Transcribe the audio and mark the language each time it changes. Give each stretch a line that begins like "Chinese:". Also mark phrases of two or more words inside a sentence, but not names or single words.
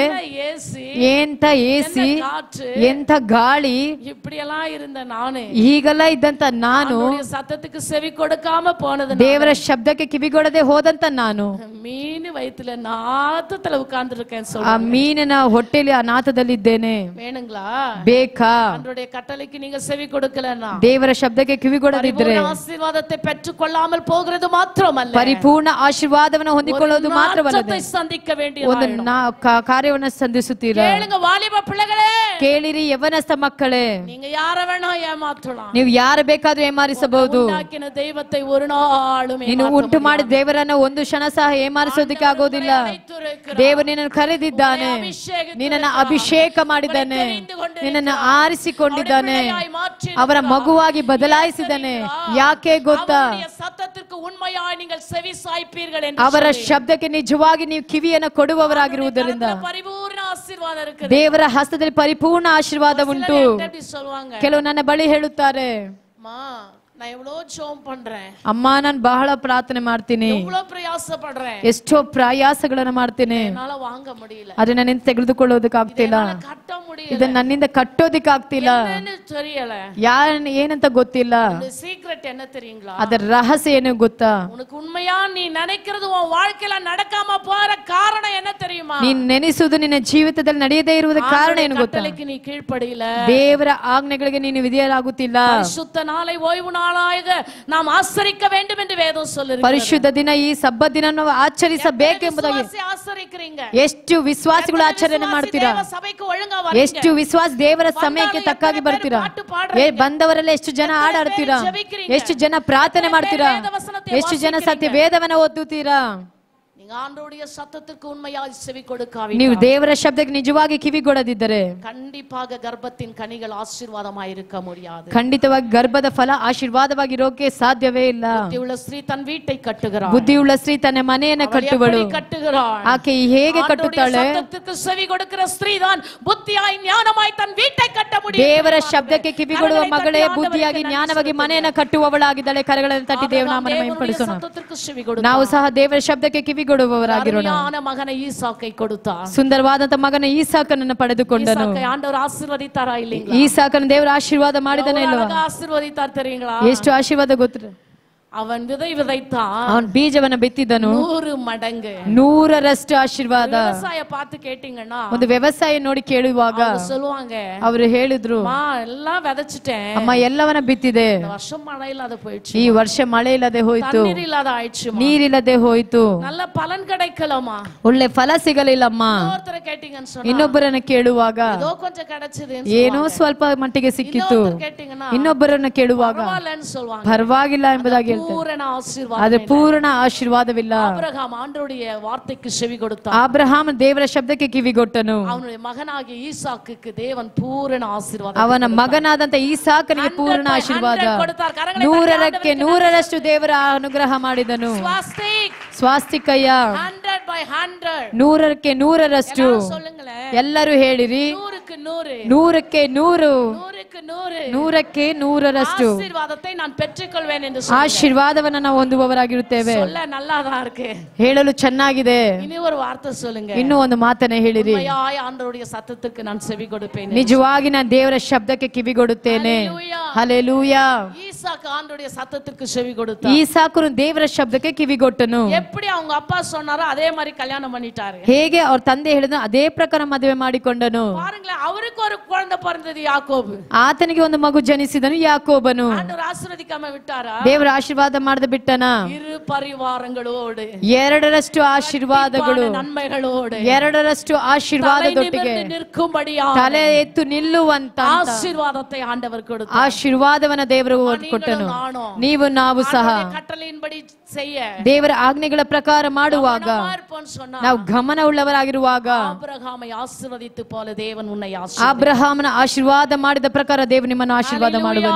Tamil: ஏசி
Kannada: ಎಂತ ಎಸಿ
Tamil: காற்று
Kannada: ಎಂತ ಗಾಳಿ
Tamil: இப்படி எல்லாம் இருந்த நானு
Kannada: ಹೀಗೆಲ್ಲ ಇದ್ದಂತ ನಾನು
Tamil: அவருடைய சத்தத்துக்கு செவி கொடுக்காம போனது
Kannada: ದೇವರ ಶಬ್ದಕ್ಕೆ ಕಿವಿಗೊಡದೆ ಹೋದಂತ ನಾನು
Tamil: மீன் வயித்துல நாத்தத்துல உட்கார்ந்து இருக்கேன் ಆ சொல்ல
Kannada: ಮೀನಿನ ಹೊಟ್ಟೆಲಿ ಆ ನಾಥದಲ್ಲಿದ್ದೇನೆ
Tamil: வேணுங்களா
Kannada: ಬೇಕಾ
Tamil: அவருடைய கட்டளைக்கு நீங்க செவி கொடுக்கலன்னா
Kannada: ದೇವರ ಶಬ್ದಕ್ಕೆ ಕಿವಿಗೊಡದಿದ್ರೆ
Tamil: ஆசீர்வாதத்தை பெற்றுக் கொள்ளாமல் போகிறது மாத்திரமல்ல
Kannada: ಪರಿಪೂರ್ಣ ಆಶೀರ್ವಾದವನ್ನು ಹೊಂದಿಕೊಳ್ಳೋದು ಮಾತ್ರವಲ್ಲದೆ
Tamil: சந்திக்க வேண்டிய
Kannada: ಒಂದು ಕಾರ್ಯವನ್ನು ಸಂಧಿಸುತ್ತೀರಾ
Tamil: கேளுங்க வாலிப பிள்ளைகளே
Kannada: ಕೇಳಿರಿ ಯವನಸ್ಥ ಮಕ್ಕಳೇ
Tamil: நீங்க யார வேணா ஏமாற்றலாம்
Kannada: ನೀವು ಯಾರು ಬೇಕಾದ್ರೂ ಏಮಾರಿಸಬಹುದು
Tamil: உண்டாக்கின தெய்வத்தை ஒரு நாளும்
Kannada: ನೀನು ಉಂಟು ಮಾಡಿ ದೇವರನ್ನ ಒಂದು ಕ್ಷಣ ಸಹ ಏಮಾರಿಸೋದಕ್ಕೆ ಆಗೋದಿಲ್ಲ ದೇವರು ನಿನ್ನನ್ನು ಕರೆದಿದ್ದಾನೆ ನಿನ್ನನ್ನು ಅಭಿಷೇಕ ಮಾಡಿದ್ದಾನೆ ನಿನ್ನನ್ನು ಆರಿಸಿಕೊಂಡಿದ್ದಾನೆ ಅವರ ಮಗುವಾಗಿ ಬದಲಾಯಿಸಿದ್ದಾನೆ ಯಾಕೆ ಗೊತ್ತಾ
Tamil: சத்தத்திற்கு உண்மையாய் நீங்கள் செவி சாய்ப்பீர்கள் என்று
Kannada: ಅವರ ಶಬ್ದಕ್ಕೆ ನಿಜವಾಗಿ ನೀವು ಕಿವಿಯನ್ನು ಕೊಡುವವರಾಗಿರುವುದರಿಂದ
Tamil: பரிபூர்ண ஆசீர்வாதம் இருக்கு
Kannada: ದೇವರ ಹಸ್ತದಲ್ಲಿ ಪರಿಪೂರ್ಣ ಆಶೀರ್ವಾದ ಉಂಟು
Tamil: எப்படி சொல்வாங்க
Kannada: ಕೆಲವು ನನ್ನ ಬಳಿ ಹೇಳುತ್ತಾರೆ
Tamil: மா நான் எவ்வளவு ஜெபம் பண்றேன்
Kannada: ಅಮ್ಮ ನಾನು ಬಹಳ ಪ್ರಾರ್ಥನೆ ಮಾಡ್ತೀನಿ
Tamil: எவ்வளவு பிரயாசப்படுறேன்
Kannada: ಎಷ್ಟೋ ಪ್ರಯಾಸಗಳನ್ನ ಮಾಡ್ತೇನೆ
Tamil: என்னால வாங்க முடியல
Kannada: ಆದ್ರೆ ನನ್ನಿಂದ ತೆಗೆದುಕೊಳ್ಳೋದಕ್ಕಾಗ್ತಿಲ್ಲ
Tamil: கட்ட முடியல
Kannada: ಇದನ್ನ ನನ್ನಿಂದ ಕಟ್ಟೋದಕ್ಕಾಗ್ತಿಲ್ಲ
Tamil: என்னன்னு தெரியல
Kannada: ಏನಂತ ಗೊತ್ತಿಲ್ಲ
Tamil: இந்த சீக்ரெட் என்ன தெரியுங்களா
Kannada: ಅದರ ರಹಸ್ಯ ಏನು ಗೊತ್ತಾ
Tamil: உனக்கு உண்மையா நீ நினைக்கிறது உன் வாழ்க்கையில நடக்காம போற காரணம் என்ன தெரியுமா
Kannada: ನೀನ್ ನೆನೆಸುವುದು ನಿನ್ನ ಜೀವಿತದಲ್ಲಿ ನಡೆಯದೇ ಇರುವುದಕ್ಕೆ ಕಾರಣ ಏನು ಗೊತ್ತಾ
Tamil: கட்டளைக்கு நீ கீழ்ப்படியல
Kannada: ದೇವರ ಆಜ್ಞೆಗಳಿಗೆ ನೀನು ವಿಧೇಯರಾಗುತ್ತಿಲ್ಲ
Tamil: பரிசுத்த நாளை ஓய்வு நாளாக நாம் ஆசரிக்க வேண்டும் என்று வேதம் சொல்லுகிறது
Kannada: ಪರಿಶುದ್ಧ ದಿನ ಈ ಸಬ್ಬತ್ ದಿನವನ್ನು ಆಚರಿಸಬೇಕೆಂಬುದಾಗಿ
Tamil: ஆசரிக்கிறீங்க
Kannada: ಎಷ್ಟು ವಿಶ್ವಾಸಿಗಳು ಆಚರಣೆ ಮಾಡ್ತೀರಾ
Tamil: தேவ சபைக்கு ஒழுங்கா வரீங்க
Kannada: ಎಷ್ಟು ವಿಶ್ವಾಸ ದೇವರ ಸಮಯಕ್ಕೆ ತಕ್ಕಾಗಿ ಬರ್ತೀರಾ ಬಂದವರೆಲ್ಲ ಎಷ್ಟು ಜನ ಹಾಡಾಡ್ತೀರಾ ಎಷ್ಟು ಜನ ಪ್ರಾರ್ಥನೆ ಮಾಡ್ತೀರಾ ಎಷ್ಟು ಜನ ಸತ್ಯ ವೇದವನ್ನ ಓದುತ್ತೀರಾ
Tamil: நீங்க ஆண்டவருடைய சத்தத்துக்கு உண்மையாய் செவி கொடுக்காவிட்டால்
Kannada: ನೀವು ದೇವರ ಶಬ್ದಕ್ಕೆ ನಿಜವಾಗಿ ಕಿವಿಗೊಡದಿದ್ದರೆ
Tamil: கண்டிப்பாக கர்ப்பத்தின் கனிகள் ஆசீர்வாதமாய் இருக்க முடியாது
Kannada: ಖಂಡಿತವಾಗಿ ಗರ್ಭದ ಫಲ ಆಶೀರ್ವಾದವಾಗಿರೋಕೆ ಸಾಧ್ಯವೇ ಇಲ್ಲ
Tamil: புத்தியுள்ள ஸ்திரீ தன் வீட்டை கட்டுகிறாள்
Kannada: ಬುದ್ಧಿಯುಳ್ಳ ಸ್ತ್ರೀ ತನ್ನ ಮನೆಯನ್ನ ಕಟ್ಟುವಳು
Tamil: கட்டுகிறாள்
Kannada: ಆಕೆ ಹೇಗೆ ಕಟ್ಟುತ್ತಾಳೆ
Tamil: சத்தத்துக்கு செவி கொடுக்கிற ஸ்திரீ தான் புத்தியாய் ஞானமாய் தன் வீட்டை கட்ட முடியும்
Kannada: ದೇವರ ಶಬ್ದಕ್ಕೆ ಕಿವಿಗೊಡುವ ಮಗಳೇ ಬುದ್ಧಿಯಾಗಿ ಜ್ಞಾನವಾಗಿ ಮನೆಯನ್ನ ಕಟ್ಟುವವಳಾಗಿದ್ದಾಳೆ ಕರಗಳನ್ನು ತಟ್ಟಿ ದೇವನಾಮನ ಮಹಿಮೆಪಡಿಸೋಣ
Tamil: சத்தத்திற்கு செவி கொடு
Kannada: ನಾವು ಸಹ ದೇವರ ಶಬ್ದಕ್ಕೆ ಕಿವಿಗೊಡುವವರಾಗಿರೋಣ
Tamil: மகனை ஈசாக்கை கொடுத்தார்
Kannada: ಸುಂದರವಾದಂತ ಮಗನ ಈಸಾಕನನ್ನು ಪಡೆದುಕೊಂಡನು
Tamil: ஈசாக்கை ஆண்டவர் ஆசீர்வதித்தாரா இல்லீங்களா
Kannada: ಈಸಾಕನ ದೇವರ ಆಶೀರ್ವಾದ ಮಾಡಿದನೇ ಇಲ್ವಾ
Tamil: ஆசீர்வதித்தார் தெரியுங்களா
Kannada: ಎಷ್ಟು ಆಶೀರ್ವಾದ ಗೊತ್ತು
Tamil: ಅವನ್ விதை விதைத்தான்,
Kannada: ಅವನ್ ಬೀಜವನ್ನ ಬಿತ್ತಿದನು,
Tamil: 100 மடங்கு
Kannada: 100ರಷ್ಟು ಆಶೀರ್ವಾದ.
Tamil: விவசாய பார்த்து கேட்டீங்கன்னா
Kannada: ಒಂದು ವ್ಯವಸಾಯ ನೋಡಿ ಕೇಳುವಾಗ
Tamil: சொல்லுவாங்க,
Kannada: ಅವರು ಹೇಳಿದ್ರು,
Tamil: அம்மா எல்லாம் விதைச்சிட்டேன்,
Kannada: ಅಮ್ಮ ಎಲ್ಲವನ್ನ ಬಿತ್ತಿದೆ,
Tamil: இந்த வருஷம் மழை இல்லாத போயிடுச்சு,
Kannada: ಈ ವರ್ಷ ಮಳೆ ಇಲ್ಲದೆ ಹೋಯ್ತು,
Tamil: தண்ணீர் இல்லாத ஆயிடுச்சு,
Kannada: ನೀರಿಲ್ಲದೆ ಹೋಯ್ತು,
Tamil: நல்ல பலன் கிடைக்கலமா,
Kannada: ಒಳ್ಳೆ ಫಲ ಸಿಗಲಿಲ್ಲಮ್ಮ.
Tamil: இன்னொருத்தர கேட்டீங்கன்னு சொன்னா
Kannada: ಇನ್ನೊಬ್ಬರನ್ನ ಕೇಳುವಾಗ
Tamil: ஏதோ கொஞ்சம் கிடைச்சது,
Kannada: ಏನೋ ಸ್ವಲ್ಪ ಮಟ್ಟಿಗೆ ಸಿಕ್ಕಿತ್ತು.
Tamil: கேட்டீங்கன்னா
Kannada: ಇನ್ನೊಬ್ಬರನ್ನ ಕೇಳುವಾಗ
Tamil: பரவாயில்லன்னு சொல்லுவாங்க.
Kannada: ಪರವಾಗಿಲ್ಲ ಎಂಬುದಾಗಿ ಹೇಳ್ತಾರೆ.
Tamil: பூரண ஆசீர்வாதம்.
Kannada: ಅದು ಪೂರ್ಣ ಆಶೀರ್ವಾದವಿಲ್ಲ.
Tamil: ஆபிரகாம் ஆண்டவருடைய வார்த்தைக்கு செவி கொடுத்தான்.
Kannada: ಅಬ್ರಹಾಮ್ ದೇವರ ಶಬ್ದಕ್ಕೆ ಕಿವಿಗೊಟ್ಟನು.
Tamil: அவனுடைய மகனாகிய ஈசாக்குக்கு தேவன் பூரண ஆசீர்வாதம்.
Kannada: ಅವನ ಮಗನಾದಂತ ಈಸಾಕನಿಗೆ ಪೂರ್ಣ ಆಶೀರ್ವಾದ. 100ಕ್ಕೆ 100ರಷ್ಟು ದೇವರ ಅನುಗ್ರಹ ಮಾಡಿದನು. ಸ್ವಾಸ್ತಿಕಯ್ಯ 100ಕ್ಕೆ 100ರಷ್ಟು. ಎಲ್ಲರೂ ಹೇಳಿರಿ, 100ಕ್ಕೆ 100, 100ಕ್ಕೆ 100ರಷ್ಟು
Tamil: ஆசீர்வாதத்தை நான் பெற்றுக்கொள்வேன் என்று
Kannada: ಆಶೀರ್ವಾದವನ್ನ ನಾವು ಹೊಂದುವವರಾಗಿರುತ್ತೇವೆ.
Tamil: சொல்ல நல்லாதான் இருக்கு,
Kannada: ಹೇಳಲು ಚೆನ್ನಾಗಿದೆ.
Tamil: இனி ஒரு வார்த்தை சொல்லுங்க,
Kannada: ಇನ್ನೂ ಒಂದು ಮಾತನ್ನ ಹೇಳಿರಿ.
Tamil: உண்மையாய் ஆண்டவருடைய சத்தத்துக்கு நான் செவி கொடுப்பேன்,
Kannada: ನಿಜವಾಗಿ ನಾನು ದೇವರ ಶಬ್ದಕ್ಕೆ ಕಿವಿಗೊಡುತ್ತೇನೆ. ಹಲ್ಲೆಲೂಯಾ.
Tamil: ஈசாக்கு ஆண்டவருடைய சத்தத்துக்கு செவி கொடுத்தான்.
Kannada: ಈಸಾಕನು ದೇವರ ಶಬ್ದಕ್ಕೆ ಕಿವಿಗೊಟ್ಟನು.
Tamil: எப்படி அவங்க அப்பா சொன்னாரோ அதே மாதிரி கல்யாணம் பண்ணிட்டாரு.
Kannada: ಹೇಗೆ ಅವ್ರ ತಂದೆ ಹೇಳಿದ್ರು ಅದೇ ಪ್ರಕಾರ ಮದುವೆ ಮಾಡಿಕೊಂಡನು.
Tamil: பாருங்களேன், அவருக்கு ஒரு குழந்தை பிறந்தது, யாக்கோபு.
Kannada: ಆತನಿಗೆ ಒಂದು ಮಗು ಜನಿಸಿದನು, ಯಾಕೋಬನು.
Tamil: ஆண்டவர் ஆசீர்வதிக்காம விட்டாரா?
Kannada: ದೇವರ ಆಶೀರ್ವಾದ ಮಾಡದ ಬಿಟ್ಟನ.
Tamil: இரு பரிவாரங்களோடு,
Kannada: 2ರಷ್ಟು ಆಶೀರ್ವಾದಗಳು,
Tamil: நன்மைகளோடு,
Kannada: 2ರಷ್ಟು ಆಶೀರ್ವಾದದೊಟ್ಟಿಗೆ
Tamil: நிற்கும்படியா
Kannada: ತಲೆ ಎತ್ತು ನಿಲ್ಲುವಂತ
Tamil: ஆசீர்வாதத்தை ஆண்டவர் கொடுத்தார்.
Kannada: ಆಶೀರ್ವಾದವನ್ನ ದೇವರು ಕೊಟ್ಟನು. ನೀವು ನಾವು ಸಹ
Tamil: கட்டளையின்படி செய்ய,
Kannada: ದೇವರ ಆಜ್ಞೆಗಳ ಪ್ರಕಾರ ಮಾಡುವಾಗ, ನಾವು ಗಮನ ಉಳ್ಳವರಾಗಿರುವಾಗ,
Tamil: ஆபிரகாமை ஆசீர்வதித்து போல தேவன் உன்னை
Kannada: ಅಬ್ರಹಾಮನ ಆಶೀರ್ವಾದ ಮಾಡಿದ ಪ್ರಕಾರ ದೇವರು ನಿಮ್ಮನ್ನು ಆಶೀರ್ವಾದ ಮಾಡುವನು.